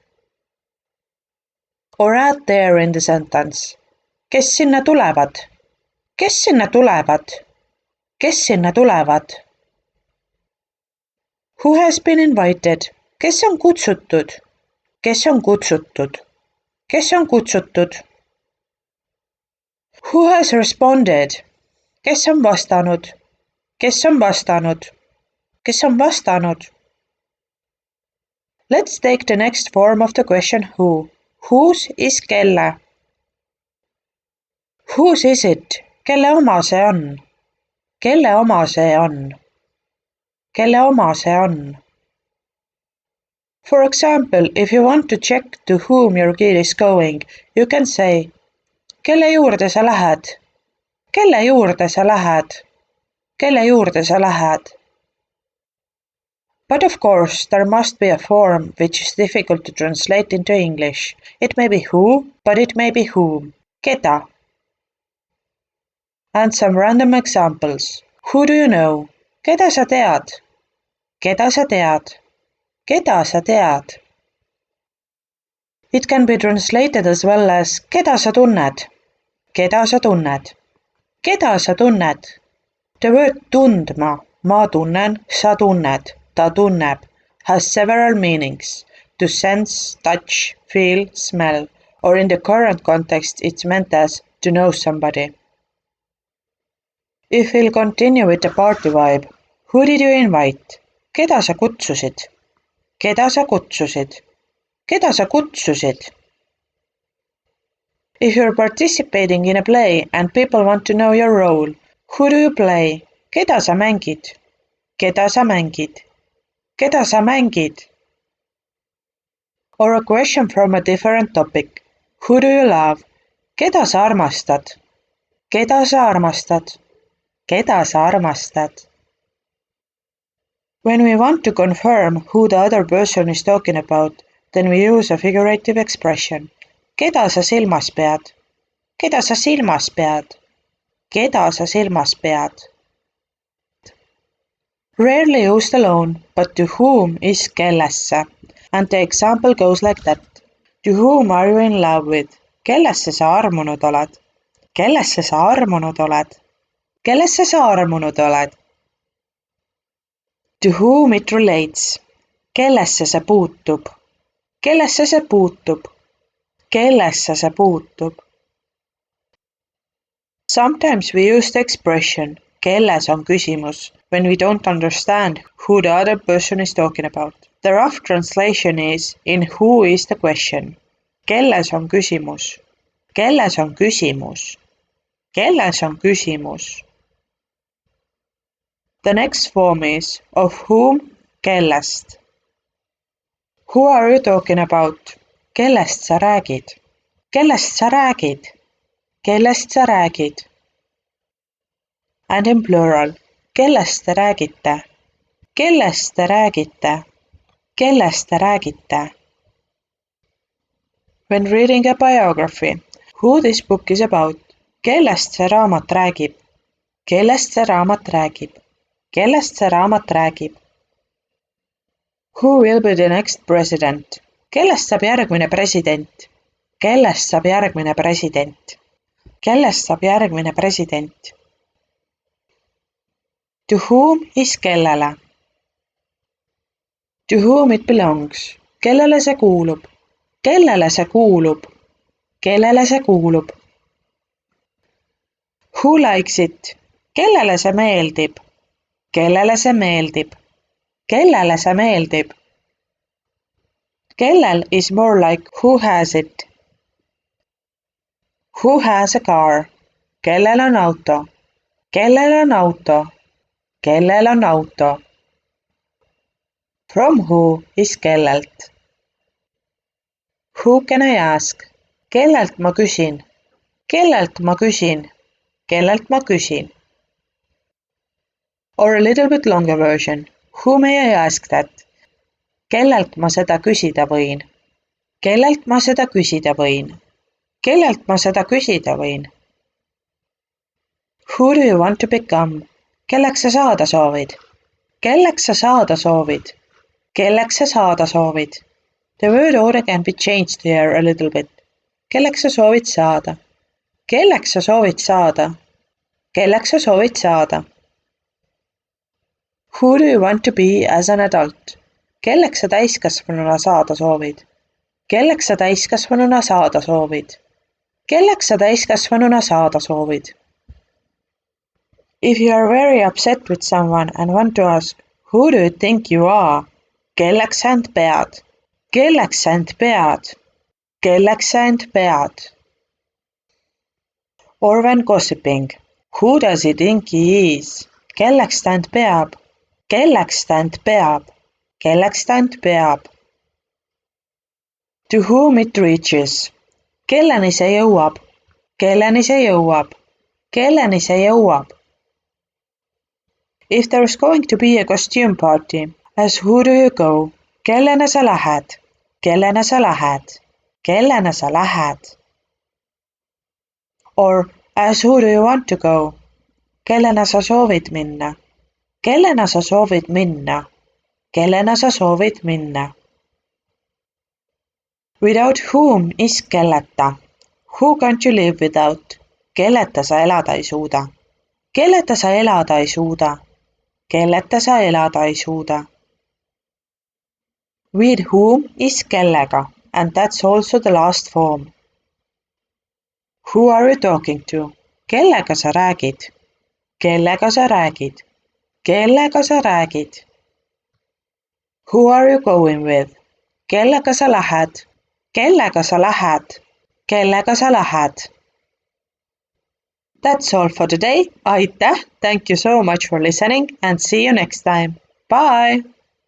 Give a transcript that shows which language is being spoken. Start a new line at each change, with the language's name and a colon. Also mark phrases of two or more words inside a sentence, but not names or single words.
English: Or add there in the sentence.
Estonian: Kes sinna tulevad? Kes sinna tulevad? Kes sinna tulevad?
English: Who has been invited?
Estonian: Kes on kutsutud? Kes on kutsutud? Kes on kutsutud?
English: Who has responded?
Estonian: Kes on vastanud? Kes on vastanud? Kes on vastanud?
English: Let's take the next form of the question who. Whose is kelle? Whose is it?
Estonian: Kelle oma see on? Kelle oma see on? Kelle oma see on?
English: For example, if you want to check to whom your kid is going, you can say
Estonian: kelle juurde sa lähed? Kelle juurde sa lähed? Kelle juurde sa lähed?
English: But of course, there must be a form which is difficult to translate into English. It may be who, but it may be whom. Keda. And some random examples. Who do you know?
Estonian: Keda sa tead? Keda sa tead? Keda sa tead?
English: It can be translated as well as
Estonian: keda sa tunned? Keda sa tunned? Keda sa tunned?
English: The word
Estonian: tundma, ma tunnen, sa tunned, ta tunneb,
English: has several meanings. To sense, touch, feel, smell, or in the current context it's meant as to know somebody. If we'll continue with the party vibe, who did you invite?
Estonian: Keda sa kutsusid? Keda sa kutsusid? Keda sa kutsusid?
English: If you're participating in a play and people want to know your role, who do you play?
Estonian: Keda sa mängid? Keda sa mängid? Keda sa mängid?
English: Or a question from a different topic. Who do you love?
Estonian: Keda sa armastad? Keda sa armastad? Keda sa armastad?
English: When we want to confirm who the other person is talking about, then we use a figurative expression.
Estonian: Keda sa silmas pead? Keda sa silmas pead? Keda sa silmas pead?
English: Rarely used alone, but to whom is kellesse, and the example goes like that. To whom are you in love with?
Estonian: Kellesse sa armunud oled? Kellesse sa armunud oled? Kellesse sa armunud oled?
English: To whom it relates?
Estonian: Kellesse see puutub? Kellesse see puutub? Kellesse see puutub?
English: Sometimes we use the expression
Estonian: kelles on küsimus
English: when we don't understand who the other person is talking about. The rough translation is in who is the question.
Estonian: Kelles on küsimus? Kelles on küsimus? Kelles on küsimus?
English: The next form is of whom, kellest. Who are you talking about?
Estonian: Kellest sa räägid? Kellest sa räägid? Kellest sa räägid?
English: And in plural,
Estonian: kellest te räägite? Kellest te räägite? Kellest te räägite?
English: When reading a biography, who this book is about?
Estonian: Kellest see raamat räägib? Kellest see raamat räägib? Kellest see raamat räägib?
English: Who will be the next president?
Estonian: Kellest saab järgmine president? Kellest saab järgmine president? Kellest saab järgmine president?
English: To whom is
Estonian: kellele?
English: To whom it belongs?
Estonian: Kellele see kuulub? Kellele see kuulub? Kellele see kuulub?
English: Who likes it?
Estonian: Kellele see meeldib? Kellele see meeldib? Kellele see meeldib?
English: Kellel is more like who has it. Who has a car?
Estonian: Kellel on auto? Kellel on auto? Kellel on auto?
English: From who is kellelt. Who can I ask?
Estonian: Kellelt ma küsin? Kellelt ma küsin? Kellelt ma küsin?
English: Or a little bit longer version. Who may I ask that?
Estonian: Kellelt ma seda küsida võin? Kellelt ma seda küsida võin? Kellelt ma seda küsida võin?
English: Who do you want to become?
Estonian: Kelleks sa saada soovid? Kelleks sa saada soovid? Kelleks sa saada soovid?
English: The word order can be changed here a little bit.
Estonian: Kelleks sa soovid saada? Kelleks sa soovid saada? Kelleks sa soovid saada?
English: Who do you want to be as an adult?
Estonian: Kelleks sa täiskasvanuna saada soovid? Kelleks sa täiskasvanuna saada soovid? Kelleks sa täiskasvanuna saada soovid?
English: If you are very upset with someone and want to ask, who do you think you are?
Estonian: Kelleks sa end pead? Kelleks sa end pead? Kelleks sa end pead?
English: Or when gossiping, who does he think he is?
Estonian: Kelleks ta end peab? Kelleks ta end peab? Kelleks ta end peab?
English: To whom it reaches?
Estonian: Kelleni see jõuab? Kelleni see jõuab? Kelleni see jõuab?
English: If there is going to be a costume party, as who do you go?
Estonian: Kellena sa lähed? Kellena sa lähed? Kellena sa lähed?
English: Or as who do you want to go?
Estonian: Kellena sa soovid minna? Kellena sa soovid minna? Kellena sa soovid minna?
English: Without whom is kelleta. Who can't you live without?
Estonian: Kelleta sa elada ei suuda? Kelleta sa elada ei suuda? Kelleta sa elada ei suuda?
English: With whom is kellega, and that's also the last form. Who are you talking to?
Estonian: Kellega sa räägid? Kellega sa räägid? Kellega sa räägid?
English: Who are you going with?
Estonian: Kellega sa lähed? Kellega sa lähed? Kellega sa lähed?
English: That's all for today. Aitäh! Thank you so much for listening and see you next time. Bye!